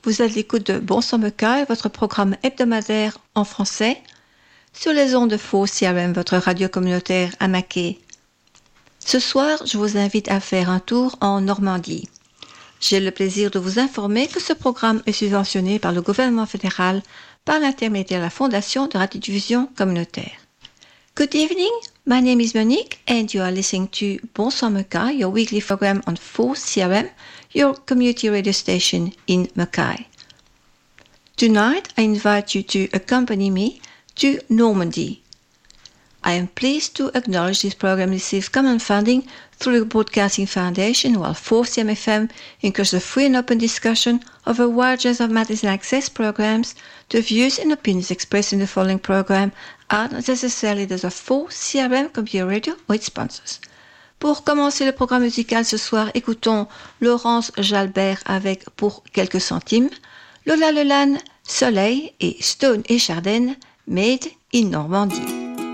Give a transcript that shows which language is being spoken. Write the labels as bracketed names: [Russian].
[French] Vous êtes à l'écoute de Bonsoir Meca et votre programme hebdomadaire en français sur les ondes Faux CRM, votre radio communautaire à Mackay. Ce soir, je vous invite à faire un tour en Normandie. J'ai le plaisir de vous informer que ce programme est subventionné par le gouvernement fédéral par l'intermédiaire de la Fondation de radiodiffusion communautaire. [English] Good evening, my name is Monique and you are listening to Bonsoir Meca, your weekly program on Faux CRM, your community radio station in Mackay. Tonight, I invite you to accompany me to Normandy. I am pleased to acknowledge this program receives common funding through the Broadcasting Foundation, while Faux CRM-FM encourages a free and open discussion of a wide range of matters and access programs. The views and opinions expressed in the following program are not necessarily those of Faux CRM Computer Radio or its sponsors. [French] Pour commencer le programme musical ce soir, écoutons Laurence Jalbert avec Pour quelques centimes, Lola Lelanne, Soleil et Stone et Chardin, Made in Normandie.